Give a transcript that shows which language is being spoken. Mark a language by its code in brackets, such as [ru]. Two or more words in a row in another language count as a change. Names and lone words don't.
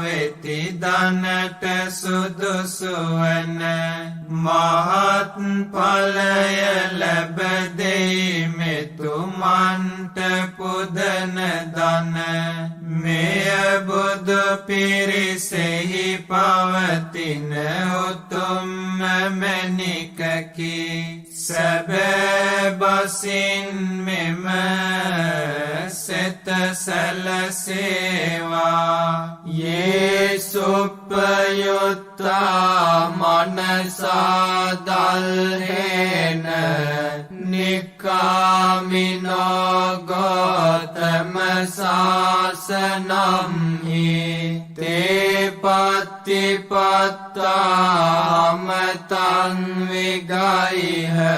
[si] වෙති දනට සුදුසුවන මහත් ඵලය ලැබදෙයි මෙතුමන්ට පුදන දන මෙය බුදු පිරිසෙහි පවතින උතුම්ම මැණිකකි සැබෑ බසින් මෙම සිත [pi] සැලසේවා යේ සුප්පයුත්තා මනසා දල්හේන නිකාමිනෝ ගෝතම සාසනම් හි තේ පත්තිපත්තා මතං විගයිහ